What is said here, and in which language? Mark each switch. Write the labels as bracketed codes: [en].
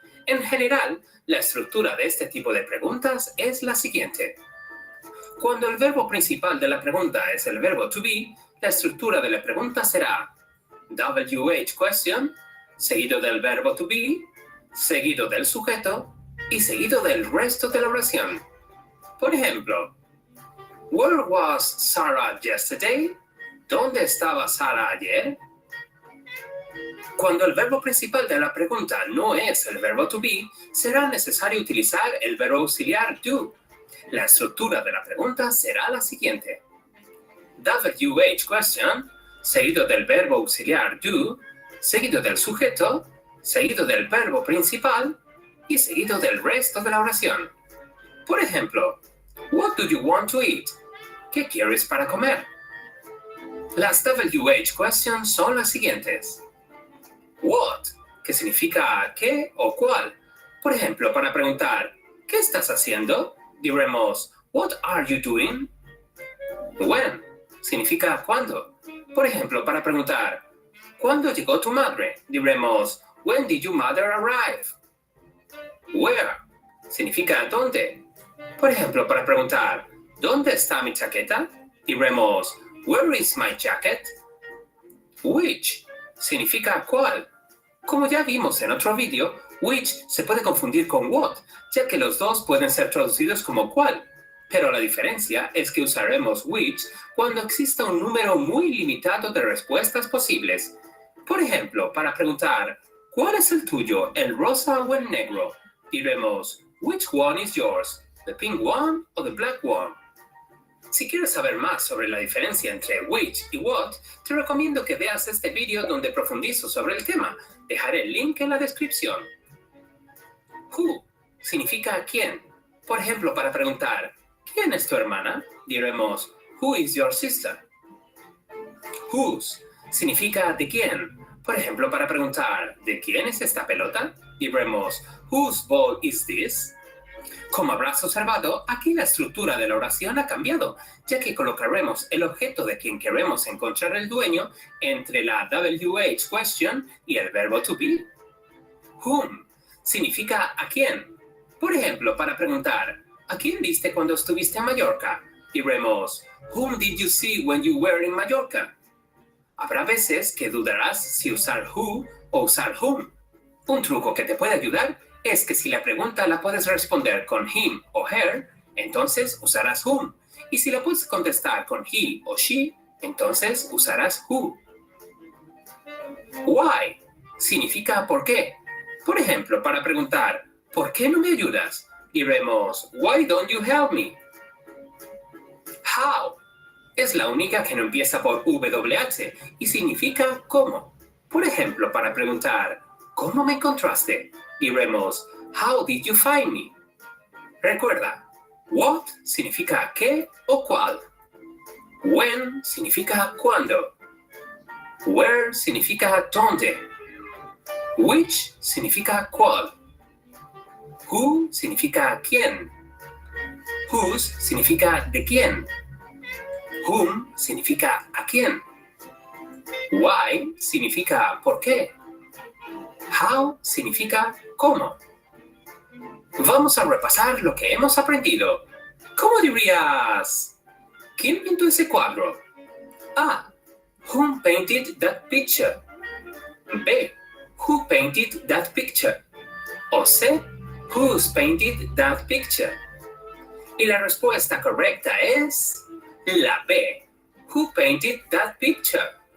[es] En general, la estructura de este tipo de preguntas es la siguiente. Cuando el verbo principal de la pregunta es el verbo to be, la estructura de la pregunta será WH question, seguido del verbo to be, seguido del sujeto y seguido del resto de la oración. Por ejemplo, [en] Where was Sarah yesterday? [es] ¿Dónde estaba Sara ayer? Cuando el verbo principal de la pregunta no es el verbo to be, será necesario utilizar el verbo auxiliar do. La estructura de la pregunta será la siguiente. WH question, seguido del verbo auxiliar do, seguido del sujeto, seguido del verbo principal y seguido del resto de la oración. Por ejemplo, [en] What do you want to eat? [es] ¿Qué quieres para comer? Las WH questions son las siguientes. What, que significa qué o cuál. Por ejemplo, para preguntar, ¿qué estás haciendo? Diremos, [en] What are you doing? [es] When, significa cuándo. Por ejemplo, para preguntar, ¿cuándo llegó tu madre? Diremos, [en] When did your mother arrive? [es] Where, significa dónde. Por ejemplo, para preguntar, ¿dónde está mi chaqueta? Diremos, [en] Where is my jacket? [es] Which, significa cuál. Como ya vimos en otro vídeo, which se puede confundir con what, ya que los dos pueden ser traducidos como cuál. Pero la diferencia es que usaremos which cuando exista un número muy limitado de respuestas posibles. Por ejemplo, para preguntar, ¿cuál es el tuyo, el rosa o el negro? Diremos, [en] which one is yours, the pink one or the black one? [es] Si quieres saber más sobre la diferencia entre which y what, te recomiendo que veas este vídeo donde profundizo sobre el tema. Dejaré el link en la descripción. Who significa quién. Por ejemplo, para preguntar, ¿quién es tu hermana? Diremos, [en] Who is your sister? [es] Whose significa de quién. Por ejemplo, para preguntar, ¿de quién es esta pelota? Diremos, [en] Whose ball is this? [es] Como habrás observado, aquí la estructura de la oración ha cambiado, ya que colocaremos el objeto de quien queremos encontrar el dueño entre la WH question y el verbo to be. Whom significa a quién. Por ejemplo, para preguntar, ¿a quién viste cuando estuviste en Mallorca? Diremos, [en] Whom did you see when you were in Mallorca? [es] Habrá veces que dudarás si usar who o usar whom. Un truco que te puede ayudar es que si la pregunta la puedes responder con him o her, entonces usarás whom. Y si la puedes contestar con he o she, entonces usarás who. Why significa por qué. Por ejemplo, para preguntar, ¿por qué no me ayudas? Diremos, [en] Why don't you help me? [es] How es la única que no empieza por WH y significa cómo. Por ejemplo, para preguntar, ¿cómo me encontraste? Diremos, [en] How did you find me? [es] Recuerda, what significa qué o cuál. When significa cuándo. Where significa dónde. Which significa cuál. Who significa quién. Whose significa de quién. Whom significa a quién. Why significa por qué. How significa cómo. Vamos a repasar lo que hemos aprendido. ¿Cómo dirías? ¿Quién pintó ese cuadro? A. [en] Who painted that picture? B. Who painted that picture? O C. Who's painted that picture? [es] Y la respuesta correcta es la B. [en] Who painted that picture?